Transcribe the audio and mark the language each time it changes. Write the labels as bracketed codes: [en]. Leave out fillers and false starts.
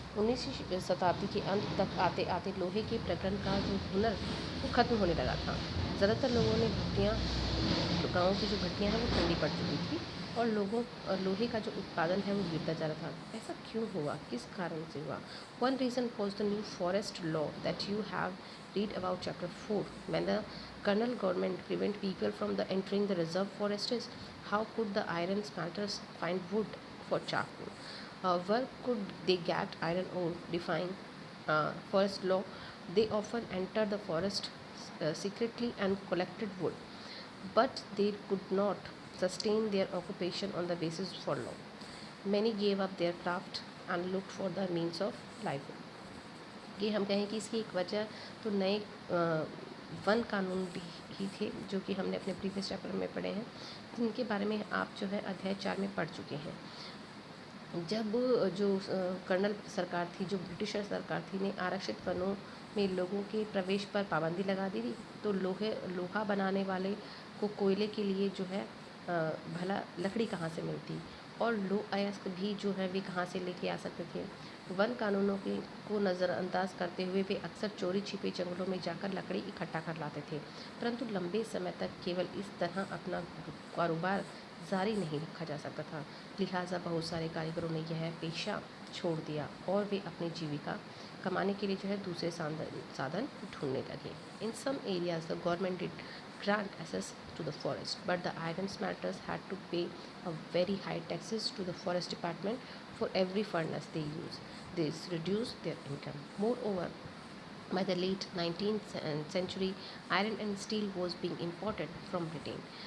[hi] 19वीं शताब्दी के अंत तक आते आते लोहे के प्रकरण का जो हुनर वो खत्म होने लगा था। ज़्यादातर लोगों ने भट्टियाँ, गाँव की जो भट्टियाँ हैं वो ठंडी पड़ चुकी थी और लोहे का जो उत्पादन है वो गिरता जा रहा था। ऐसा क्यों हुआ, किस कारण से हुआ? [en] One reason was the new forest law that you have read about chapter 4, when the colonial government prevent people from the entering the reserve forests. How could the iron smelters find wood for charcoal? Where could they get iron ore? Defying forest law, they often entered the forest secretly and collected wood, but they could not sustain their occupation on the basis for law. Many gave up their craft and looked for the means of livelihood. [hi] ये हम कहें कि इसकी एक वजह तो नए one कानून भी ही थे जो कि हमने अपने प्रीवियस चैप्टर में पढ़े हैं, जिनके बारे में आप जो है अध्याय 4 में पढ़ चुके हैं। जब जो कर्नल सरकार थी, जो ब्रिटिशर सरकार थी, ने आरक्षित वनों में लोगों के प्रवेश पर पाबंदी लगा दी थी, तो लोहा बनाने वाले को कोयले के लिए जो है भला लकड़ी कहाँ से मिलती, और लोह अयस्क भी जो है वे कहाँ से लेके आ सकते थे। वन कानूनों को नज़रअंदाज करते हुए वे अक्सर चोरी छिपे जंगलों में जाकर लकड़ी इकट्ठा कर लाते थे, परंतु लंबे समय तक केवल इस तरह अपना कारोबार जारी नहीं रखा जा सकता था। लिहाजा बहुत सारे कारीगरों ने यह पेशा छोड़ दिया और वे अपनी जीविका कमाने के लिए जो है दूसरे साधन ढूंढने लगे। [en] In some areas the government did grant access to the forest, but the iron smelters had to pay a very high taxes to the forest department for every furnace they use. This reduced their income. Moreover, by the late 19th century, iron and steel was being imported from Britain.